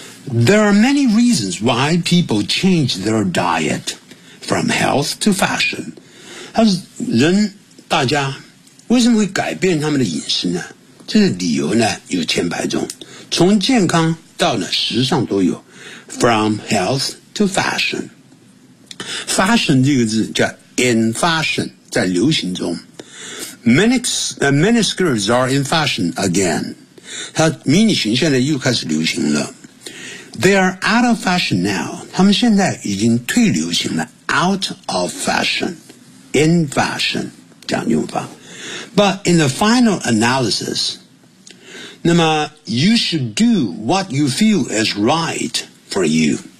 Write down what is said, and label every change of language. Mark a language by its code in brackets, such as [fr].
[en] There are many reasons why people change their diet from health to fashion. [zh] 他说人大家为什么会改变他们的饮食呢？这个理由呢有千百种，从健康到呢时尚都有。 [en] From health to fashion. Fashion [zh] 这个字叫 [en] in fashion， [zh] 在流行中。 [en] Many skirts are in fashion again. [zh] 他迷你裙现在又开始流行了。 [en] They are out of fashion now. [zh] 他们现在已经退流行了。 [en] Out of fashion. In fashion. [zh] 这样用法。 [en] But in the final analysis, [zh] 那么 [en] you should do what you feel is right for you.